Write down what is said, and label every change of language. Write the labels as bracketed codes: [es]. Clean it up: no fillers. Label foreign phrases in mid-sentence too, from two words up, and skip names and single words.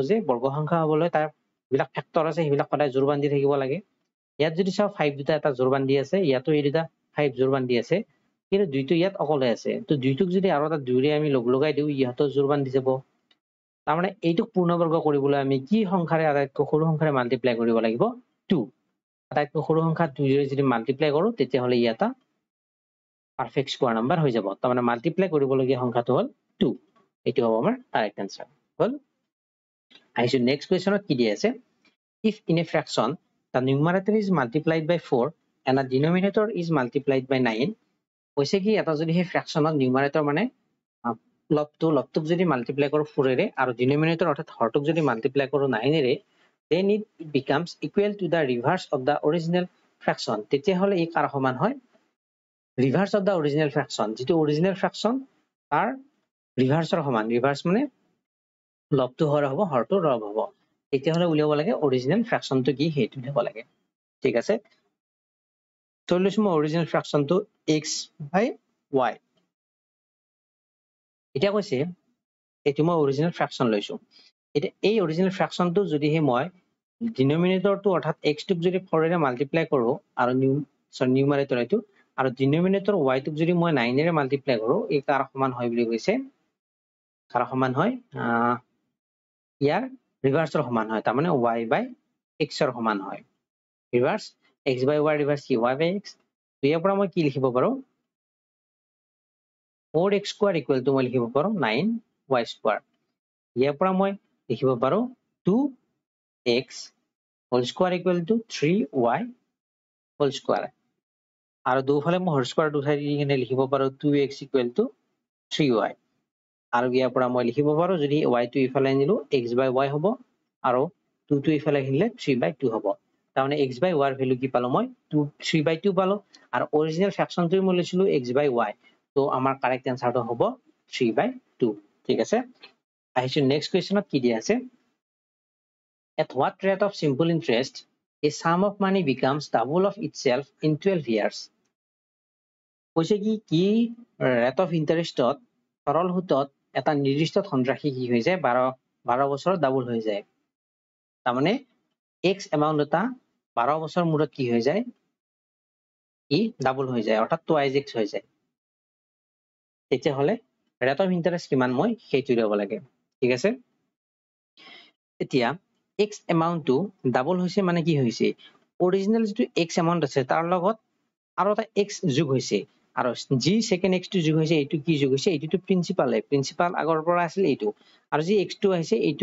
[as] যে বৰ্গ সংখ্যা হবলৈ তাৰ বিলাক ফেক্টৰ আছে সেইবিলাক সদায় জোৰ বান্ধি থাকিব লাগে ইয়াত যদি চাও 5 দুটা এটা জোৰ বান্ধি আছে ইয়াতো এই দুটা 5 জোৰ বান্ধি আছে কিন্তু দুইটো ইয়াত অকলে আছে তো দুইটোক যদি আৰু এটা দুইৰে আমি লগাই দিও ইহঁতো জোৰ বান্ধি যাব তাৰ মানে এইটোক পূৰ্ণবৰ্গ কৰিবলৈ আমি কি সংখ্যাৰে আটাইতকৈ সৰু সংখ্যাৰে মাল্টিপ্লাই কৰিব লাগিব 2 আটাইতকৈ সৰু সংখ্যা 2 ৰে যদি মাল্টিপ্লাই কৰো তেতিয়া হলে ইয়াত [en] perfect square number [as] হৈ যাব তাৰ মানে মাল্টিপ্লাই কৰিবলগীয়া সংখ্যাটো হল 2 এটো হ'ব আমাৰ [en] correct answer [as] হল আইছো [en] next question [as] কি দি আছে [en] if in a fraction the numerator is multiplied by 4 and the denominator is multiplied by 9 [as] কৈছে কি এটা যদি হে ফ্ৰেকশনত নিউমাৰেটৰ মানে লবটোক যদি মাল্টিপ্লাই কৰো 4 ৰে আৰু ডিনোমিনেটৰ অৰ্থাৎ হৰটোক যদি মাল্টিপ্লাই কৰো 9 ৰে [en] then it becomes equal to the reverse of the original fraction [as] তেতিয়া হলে ই কাৰ সমান হয় [en] reverse of the original fraction [as] যেটো [en] original fraction [as] তাৰ reverseৰ সমান reverse মানে লবটো হৰ হ'ব হৰটো লব হ'ব তেতিয়া হলে উলিয়াব লাগে [en] original fraction [as] টো কি হেতু দিব লাগে ঠিক আছে সলিউশন [en] original fraction [as] টো [en] x by y [as] এটা কৈছে এটো মই [en] original fraction [as] লৈছো এটা এই [en] original fraction [as] টো যদি হে মই ডিনোমিনেটৰ টো অৰ্থাৎ x টোক যদি 4 ৰে মাল্টিপ্লাই কৰো আৰু নিউমাৰেটৰ এটো আৰু ডিনোমিনেটৰ y টোক যদি মই 9 ৰে মাল্টিপ্লাই কৰো এই কাৰ সমান হয় বুলি কৈছে কাৰ সমান হয় ইয়াৰ ৰিভাৰ্সৰ সমান হয় তাৰ মানে [en] y by x [as] ৰ সমান হয় ৰিভাৰ্স [en] x by y [as] ৰিভাৰ্স কি [en] y by x [as] ইয়াৰ পৰা মই কি লিখিব পাৰো [en] 4x square equal to [as] মই লিখিব পাৰো [en] 9y square [as] ইয়াৰ পৰা মই লিখিব পাৰো [en] 2x whole square equal to 3y whole square [as] আৰু দুফালে মই [en] whole square [as] উঠাই দি কিনে লিখিব পাৰো [en] 2x equal to 3y [as] আৰু ইয়াৰ পৰা মই লিখিব পাৰো যদি y টো ইফালে নিলো [en] x by y [as] হ'ব আৰু 2 টো ইফালে আহিলে [en] 3 by 2 [as] হ'ব তাৰমানে [en] x by y [as] ৰ ভ্যালু কি পালো মই [en] 3 by 2 [as] পালো আৰু [en] original fraction [as] টো মই লৈছিলো [en] x by y [as] তো আমাৰ [en] correct answer [as] হ'ব [en] 3 by 2 [as] ঠিক আছে আহিছো [en] next question [as] কি দিয়া আছে [en] at what rate of simple interest a sum of money becomes double of itself in 12 years [as] কৈছে কি [en] rate of interest [as] ত সৰল সুতত এটা নিৰ্দিষ্ট ধনৰাশি কি হৈ যায় 12 বছৰত ডাবল হৈ যায় তাৰমানে x এমাউন্ট এটা 12 বছৰ মূৰত কি হৈ যায় ই ডাবল হৈ যায় অৰ্থাৎ টুৱাইজ x হৈ যায় তেতিয়া হলে [en] rate of interest [as] কিমান মই সেইটো দিব লাগে ঠিক আছে এতিয়া [en] x amount [as] টো ডাবল হৈছে মানে কি হৈছে অৰিজিনাল যেটো [en] x amount [as] আছে তাৰ লগত আৰু এটা x যোগ হৈছে আৰু যি সেকেন্ড x টো যোগ হৈছে এইটো কি যোগ হৈছে এইটো প্ৰিন্সিপাল আগৰ পৰা আছিল এইটো আৰু যি x টো আহিছে এইটো